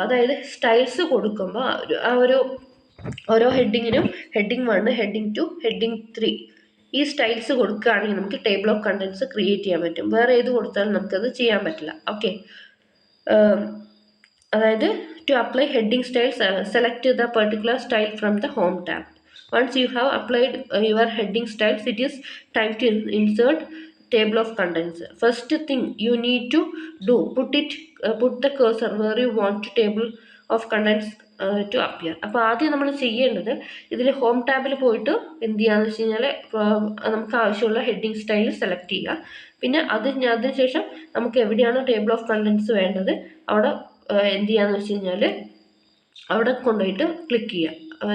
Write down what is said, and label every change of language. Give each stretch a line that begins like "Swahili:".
Malayalam: അതായത് സ്റ്റൈൽസ് കൊടുക്കുമ്പോൾ ആ ഒരു ഓരോ ഹെഡിങ്ങിനും ഹെഡിങ് 1, ഹെഡിങ് 2, ഹെഡിങ് 3 ഈ സ്റ്റൈൽസ് കൊടുക്കുകയാണെങ്കിൽ നമുക്ക് ടേബിൾ ഓഫ് കണ്ടൻസ് ക്രിയേറ്റ് ചെയ്യാൻ പറ്റും. വേറെ ഏത് കൊടുത്താലും നമുക്കത് ചെയ്യാൻ പറ്റില്ല. ഓക്കെ, അതായത്
English: To apply heading styles select the particular style from the home tab. Once you have applied your heading styles, it is time to insert table of contents. First thing you need to do, put the cursor where you want table of contents to appear.
Malayalam: അപ്പോൾ ആദ്യം നമ്മൾ ചെയ്യേണ്ടത് ഇതിൽ home ടാബിൽ പോയിട്ട് എന്ത് ചെയ്യാന്ന് വെച്ച് കഴിഞ്ഞാൽ നമുക്ക് ആവശ്യമുള്ള ഹെഡിങ് സ്റ്റൈൽ സെലക്ട് ചെയ്യുക. പിന്നെ അതിനുശേഷം നമുക്ക് എവിടെയാണ് ടേബിൾ ഓഫ് കണ്ടൻസ് വേണ്ടത് അവിടെ എന്ത് ചെയ്യാന്ന് വെച്ച് കഴിഞ്ഞാൽ അവിടെ കൊണ്ടുപോയിട്ട് ക്ലിക്ക് ചെയ്യുക.